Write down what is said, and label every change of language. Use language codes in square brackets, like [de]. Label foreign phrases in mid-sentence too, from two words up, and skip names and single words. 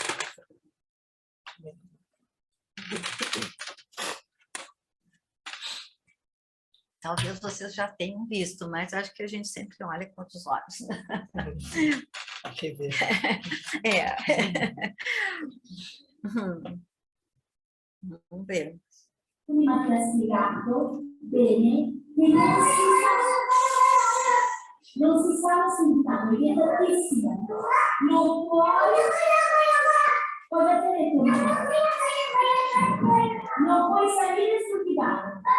[pt] Talvez vocês já tenham visto, mas acho que a gente sempre olha com outros olhos. Que ver. Vamos ver. [it] Prima ti ha spiegato bene che non si stava sentando, è tantissimo. Non puoi cosa ti ha detto? Non puoi salire sul divano.